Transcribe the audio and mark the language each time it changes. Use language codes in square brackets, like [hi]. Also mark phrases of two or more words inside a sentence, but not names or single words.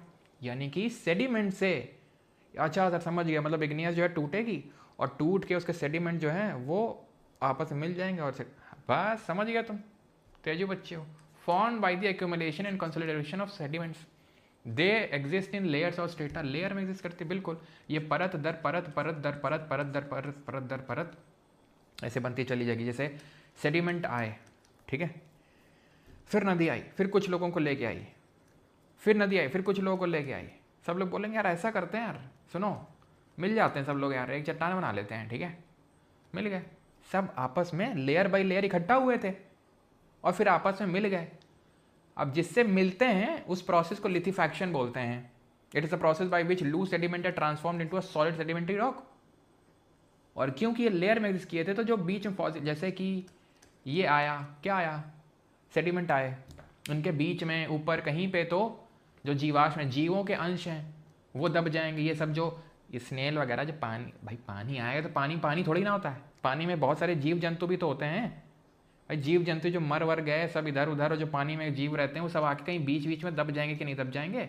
[hi] यानी कि सेडिमेंट से, अच्छा सर समझ गया, मतलब इग्नियस जो है टूटेगी और टूट के उसके सेडिमेंट जो है वो आपस में मिल जाएंगे, और बस समझ गया तुम, तेजू बच्चे हो। [en] Formed by the accumulation and consolidation of sediments, they exist in layers or strata, [hi] लेयर में एग्जिस्ट करते बिल्कुल, ये परत दर परत, परत दर परत, परत दर परत, परत दर परत ऐसे बनती चली जाएगी। जैसे सेडिमेंट आए, ठीक है, फिर नदी आई, फिर कुछ लोगों को लेके आई, फिर नदी आई, फिर कुछ लोगों को लेके आई, सब लोग बोलेंगे यार ऐसा करते हैं यार, सुनो मिल जाते हैं सब लोग यार, एक चट्टान बना लेते हैं, ठीक है, मिल गए, सब आपस में [en] layer by layer [hi] इकट्ठा हुए थे और फिर आपस में मिल गए। अब जिससे मिलते हैं उस प्रोसेस को लिथेफैक्शन बोलते हैं। [en] It is a process by which loose sediment are transformed into a solid sedimentary rock. [hi] और क्योंकि ये लेयर में एग्जिस्ट किए थे तो जो बीच में जैसे कि ये आया, क्या आया, सेडिमेंट आए, उनके बीच में ऊपर कहीं पे तो जो जीवाश्म में जीवों के अंश हैं वो दब जाएंगे। ये सब जो स्नेल वगैरह, जो पानी, भाई पानी आएगा तो पानी पानी थोड़ी ना होता है, पानी में बहुत सारे जीव जंतु भी तो होते हैं, भाई जीव जंतु जो मर वर गए सब इधर उधर, और जो पानी में जीव रहते हैं वो सब आके कहीं बीच बीच में दब जाएंगे कि नहीं दब जाएंगे?